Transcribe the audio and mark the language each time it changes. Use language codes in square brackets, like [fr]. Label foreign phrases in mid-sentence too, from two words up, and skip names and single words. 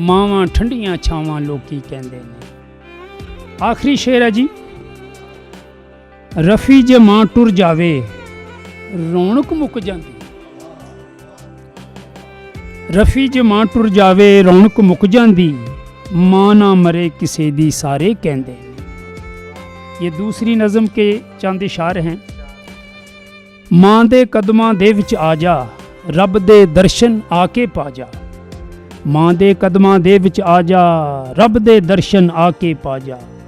[pa] ਮਾਵਾਂ ਠੰਡੀਆਂ ਛਾਵਾਂ ਲੋਕੀ ਕਹਿੰਦੇ ਨੇ। ਆਖਰੀ ਸ਼ੇਰ ਹੈ ਜੀ। ਰਫੀ ਜੇ ਮਾਂ ਟੁਰ ਜਾਵੇ ਰੌਣਕ ਮੁੱਕ ਜਾਂਦੀ। ਰਫੀ ਜੇ ਮਾਂ ਟੁਰ ਜਾਵੇ ਰੌਣਕ ਮੁੱਕ ਜਾਂਦੀ। ਮਾਂ ਨਾ ਮਰੇ ਕਿਸੇ ਦੀ ਸਾਰੇ ਕਹਿੰਦੇ। [ur] یہ دوسری نظم کے چند اشارے ہیں. [pa] ਮਾਂ ਦੇ ਕਦਮਾਂ ਦੇ ਵਿਚ ਆ ਜਾ ਰੱਬ ਦੇ ਦਰਸ਼ਨ ਆਕੇ ਪਾ ਜਾ। ਮਾਂ ਦੇ ਕਦਮਾਂ ਦੇ ਵਿਚ ਆ ਜਾ ਰੱਬ ਦੇ ਦਰਸ਼ਨ ਆਕੇ ਪਾ ਜਾ।